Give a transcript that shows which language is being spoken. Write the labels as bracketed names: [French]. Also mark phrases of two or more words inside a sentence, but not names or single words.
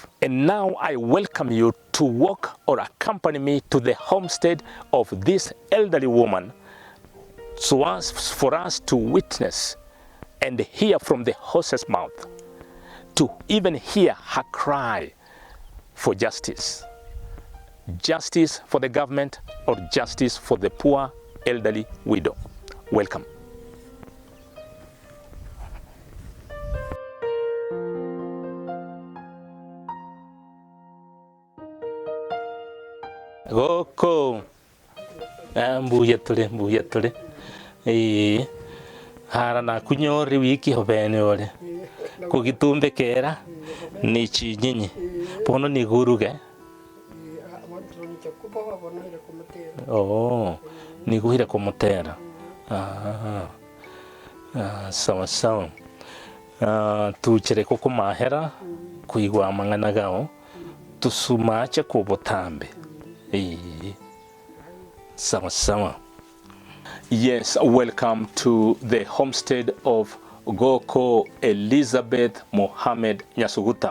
[English] And now I welcome you to walk or accompany me to the homestead of this elderly woman, so as for us to witness and hear from the horse's mouth, to even hear her cry for justice. Justice for the government or justice for the poor elderly widow. Welcome. [Gusii] Goko. Mbuya tole. Hara na kunyori wiki hobene ole kugitumbe kera ni chinyinyi pono ni guruge ni guhira kumutera sawa tuchere koko mahera kuigwa mangana gao tusumache kubotambe sawa. [English] Yes, welcome to the homestead of Goko Elizabeth Mohamed Nyasuguta.